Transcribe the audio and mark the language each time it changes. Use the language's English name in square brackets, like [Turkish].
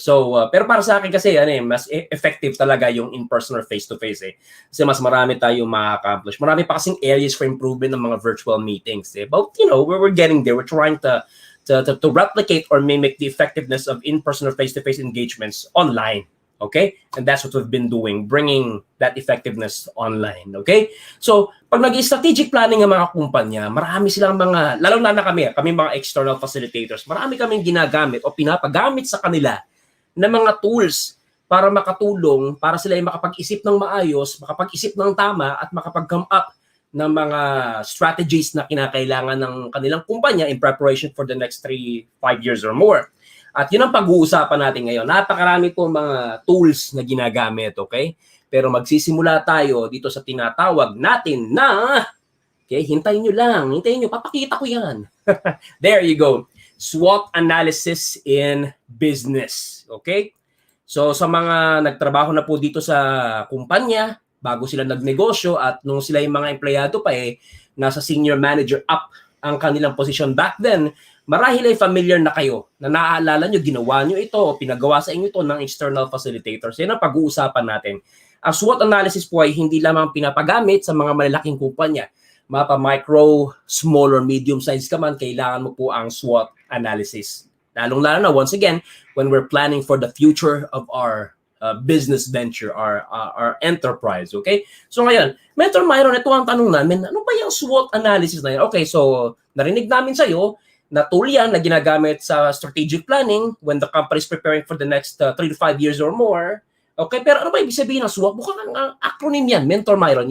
[Filipino] So, pero para sa akin kasi mas effective talaga yung [English] in-person or face-to-face [Filipino] Kasi mas marami tayong ma-accomplish. Marami pa kasing [English] areas for improvement ng mga virtual meetings But, we're getting there. We're trying to replicate or mimic the effectiveness of in-person or face-to-face engagements online. Okay? And that's what we've been doing, bringing that effectiveness online. Okay? [Filipino] So, pag nag-strategic planning ang mga kumpanya, marami silang mga, lalo na kami mga external facilitators, marami kaming ginagamit o pinapagamit sa kanila na mga tools para makatulong, para sila ay makapag-isip ng maayos, makapag-isip ng tama, at makapag-come up ng mga strategies na kinakailangan ng kanilang kumpanya [English] in preparation for the next 3-5 years or more. [Filipino] At yun ang pag-uusapan natin ngayon. Napakarami po mga tools na ginagamit, okay? Pero magsisimula tayo dito sa tinatawag natin na, okay, hintayin nyo, papakita ko yan. [English] There you go. SWOT analysis in business, okay? [Filipino] So sa mga nagtrabaho na po dito sa kumpanya, bago sila nagnegosyo at nung sila yung mga empleyado pa nasa senior manager up ang kanilang position back then, marahil ay familiar na kayo na naaalala nyo, ginawa nyo ito o pinagawa sa inyo ito ng external facilitators. Yan ang pag-uusapan natin. Ang SWOT analysis po ay hindi lamang pinapagamit sa mga malalaking kumpanya. Mapa micro, small or medium size ka man, kailangan mo po ang SWOT analysis. [English] Lalong-lalo na, once again, when we're planning for the future of our business venture, our enterprise, okay? [Filipino] So ngayon, Mentor Myron, ito ang tanong namin, ano ba yung SWOT analysis na yan? [English] Okay, so [Filipino] narinig namin sa'yo, [English] na tool yan na ginagamit sa strategic planning when the company is preparing for the next 3 to 5 years or more. [Filipino] Okay, pero ano ba ibig sabihin ng SWOT? Mukhang ang acronym yan, Mentor Myron.